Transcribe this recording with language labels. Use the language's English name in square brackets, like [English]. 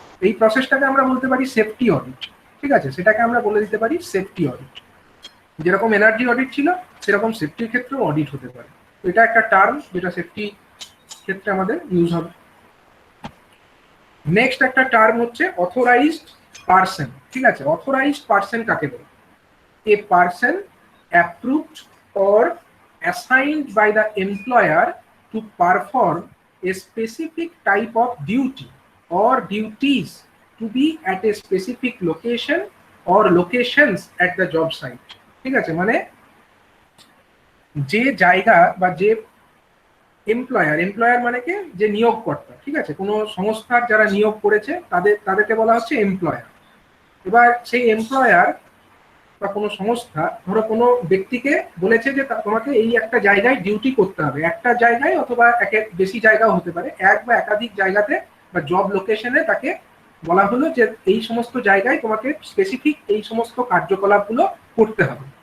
[Bangla] এই প্রসেসটাকে আমরা বলতে পারি সেফটি অডিট, ঠিক আছে। সেটাকে আমরা বলে দিতে পারি সেফটি অডিট। যেরকম এনার্জি অডিট ছিল সেরকম সেফটির ক্ষেত্রেও অডিট হতে পারে। তো এটা একটা টার্ম যেটা সেফটি ক্ষেত্রে আমাদের ইউজ হবে। নেক্সট একটা টার্ম হচ্ছে অথরাইজড পার্সন, ঠিক আছে। অথরাইজড পার্সন কাকে বলে, [English] a person approved or assigned by the employer to perform a specific type of duty or duties to be at a specific location or locations at the job site, [Bangla] ঠিক আছে। মানে যে জায়গা বা যে employer মানে কি, যে নিয়োগকর্তা, ঠিক আছে। কোনো সংস্থার যারা নিয়োগ করেছে তাদেরকে বলা হচ্ছে এমপ্লয়ার। এবার সেই এমপ্লয়ার বা কোনো সংস্থা ধরো কোনো ব্যক্তিকে বলেছে যে তোমাকে এই একটা জায়গায় ডিউটি করতে হবে, একটা জায়গায় অথবা বেশি জায়গাও হতে পারে, এক বা একাধিক জায়গাতে বা জব লোকেশনে তাকে বলা হলো যে এই সমস্ত জায়গায় তোমাকে স্পেসিফিক এই সমস্ত কার্যকলাপগুলো করতে হবে।